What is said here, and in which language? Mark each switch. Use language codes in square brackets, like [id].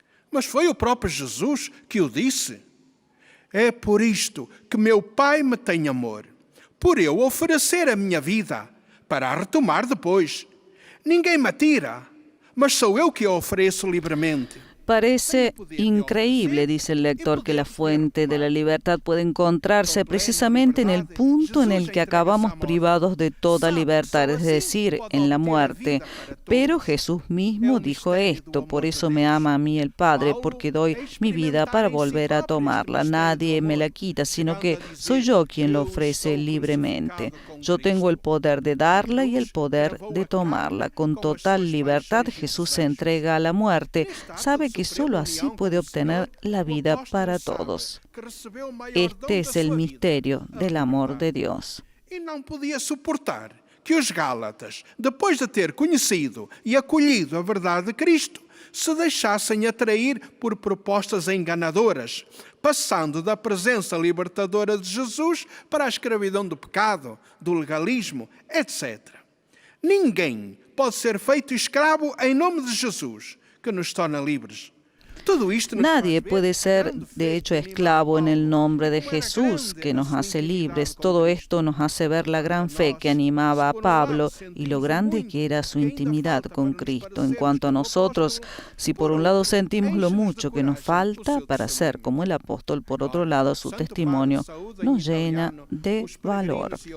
[pt] Mas foi o próprio Jesus que o disse. É por isto que meu Pai me tem amor, por eu oferecer a minha vida para a retomar depois. Ninguém me tira, mas sou eu que a ofereço livremente. [es] Parece increíble, dice el lector, que la fuente de la libertad puede encontrarse precisamente en el punto en el que acabamos privados de toda libertad, es decir, en la muerte. Pero Jesús mismo dijo esto: por eso me ama a mí el Padre, porque doy mi vida para volver a tomarla. Nadie me la quita, sino que soy yo quien la ofrece libremente. Yo tengo el poder de darla y el poder de tomarla. Con total libertad Jesús se entrega a la muerte. Sabe que solo así puede obtener la vida para todos. Este es el misterio del amor de Dios. [pt] E não podia suportar que os Gálatas, depois de ter conhecido e acolhido a verdade de Cristo, se deixassem atrair por propostas enganadoras, passando da presença libertadora de Jesus para a escravidão do pecado, do legalismo, etc. Ninguém pode ser feito escravo em nome de Jesus, que nos torna libres. [es] Nadie puede ser, de hecho, esclavo en el nombre de Jesús, que nos hace libres. Todo esto nos hace ver la gran fe que animaba a Pablo y lo grande que era su intimidad con Cristo. En cuanto a nosotros, si por un lado sentimos lo mucho que nos falta para ser como el apóstol, por otro lado su testimonio nos llena de valor.